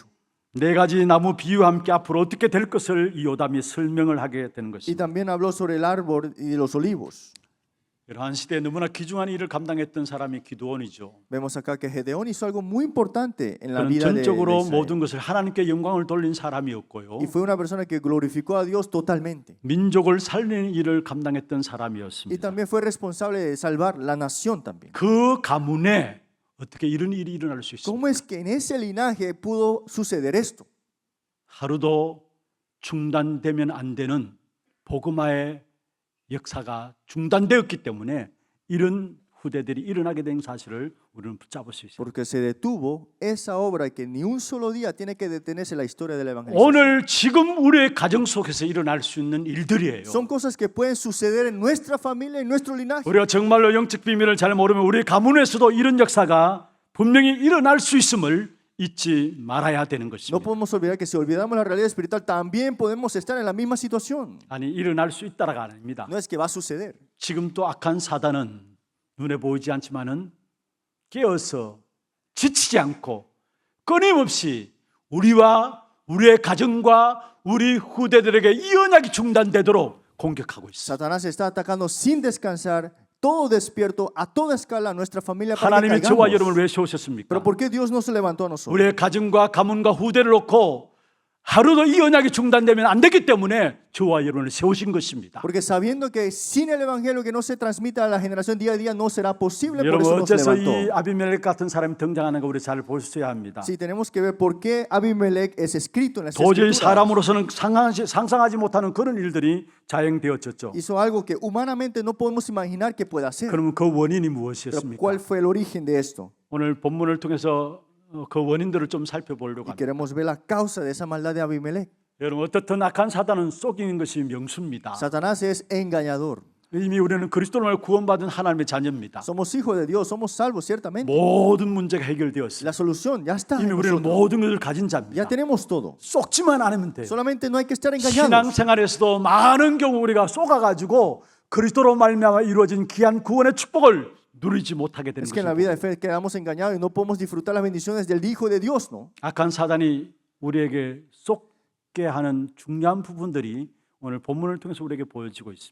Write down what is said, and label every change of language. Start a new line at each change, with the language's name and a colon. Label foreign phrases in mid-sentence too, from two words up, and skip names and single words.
Korean: 네 가지 나무 비유와 함께 앞으로 어떻게 될 것을 이 요담이 설명을 하게 되는
Spanish: Y
Korean: 것입니다.
Spanish: también habló sobre el árbol y de los olivos.
Korean: 이러한 시대에 너무나 귀중한 일을 감당했던 사람이 기드온이죠.
Spanish: Vemos acá que Gedeón hizo algo muy importante en la
Korean: 그는
Spanish: vida de
Korean: 전적으로
Spanish: Israel.
Korean: 모든 것을 하나님께 영광을 돌린 사람이었고요.
Spanish: Y fue una persona que glorificó a Dios totalmente.
Korean: 민족을 살리는 일을 감당했던
Spanish: Y
Korean: 사람이었습니다.
Spanish: también fue responsable de salvar la nación también.
Korean: 그 가문에 어떻게 이런 일이 일어날 수 있습니까?
Spanish: ¿Cómo es que en ese linaje pudo suceder esto?
Korean: 하루도 중단되면 안 되는 복음화의 역사가 중단되었기 때문에 이런 후대들이 일어나게 된 사실을 우리는 붙잡을 수 있습니다.
Spanish: Porque se detuvo esa obra que ni un solo día tiene que detenerse la historia de la evangelización.
Korean: 오늘 지금 우리의 가정 속에서 일어날 수 있는 일들이에요.
Spanish: Son cosas que pueden suceder en nuestra familia, en nuestro linaje.
Korean: 우리가 정말로 영적 비밀을 잘 모르면 우리 가문에서도 이런 역사가 분명히 일어날 수 있음을 잊지 말아야 되는
Spanish: No
Korean: 것입니다.
Spanish: podemos olvidar que si olvidamos la realidad espiritual, también podemos estar en la misma situación.
Korean: 아니 일어날 수 있다라가 아닙니다.
Spanish: No es que va a suceder.
Korean: 지금 또 악한 사단은 눈에 보이지 않지만은 깨어서 지치지 않고 끊임없이 우리와 우리의 가정과 우리 후대들에게 이 언약이 중단되도록 공격하고 있습니다.
Spanish: Satanás está atacando sin descansar, todo despierto, a toda escala a nuestra familia para que
Korean: 하나님이 저와
Spanish: caigamos.
Korean: 여러분을 왜 세우셨습니까?
Spanish: Pero ¿por qué Dios no se levantó a nosotros?
Korean: 우리의 가정과 가문과 후대를 놓고 하루도 이 언약이 중단되면 안 되기 때문에 저와 여러분을 세우신 것입니다.
Spanish: Porque sabiendo que sin el evangelio que no se transmita a la generación día a día no será posible, por
Korean: 여러분
Spanish: eso nos
Korean: 어째서
Spanish: levantó.
Korean: 이 아비멜렉 같은 사람이 등장하는 거 우리 잘 보셔야 합니다.
Spanish: Sí, tenemos que ver por qué Abimelech es escrito en las
Korean: 도저히
Spanish: escrituras.
Korean: 사람으로서는 상상하지 못하는 그런 일들이 자행되어졌죠.
Spanish: Hizo algo que humanamente no podemos imaginar que pueda hacer.
Korean: 그러면 그 원인이
Spanish: Pero
Korean: 무엇이었습니까?
Spanish: ¿cuál fue el origen de esto?
Korean: 오늘 본문을 통해서 그 원인들을 좀 살펴보려고
Spanish: Y
Korean: 합니다.
Spanish: queremos ver la causa de esa maldad de Abimelech.
Korean: 여러분 어떻든 악한 사단은 속이는 것이 명수입니다.
Spanish: Satanás es engañador.
Korean: 이미 우리는 그리스도로 구원받은 하나님의 자녀입니다.
Spanish: Somos hijos de Dios, somos salvos ciertamente.
Korean: 모든 문제가 해결되었습니다.
Spanish: La solución ya está.
Korean: 이미
Spanish: en
Korean: 우리는
Spanish: nosotros.
Korean: 모든 것을 가진
Spanish: Ya
Korean: 자입니다.
Spanish: tenemos todo.
Korean: 속지만 않으면 돼요.
Spanish: Solamente no hay que estar engañados.
Korean: 신앙생활에서도 많은 경우 우리가 속아가지고 그리스도로 말미암아 이루어진 귀한 구원의 축복을 누리지 못하게 되는
Spanish: Es que en la vida de
Korean: 것입니다.
Spanish: fe quedamos engañados y no podemos disfrutar las bendiciones del Hijo de Dios, ¿no?
Korean: 악한 사단이 우리에게 속게 하는 중요한 부분들이 오늘 본문을 통해서 우리에게 보여지고 있습니다.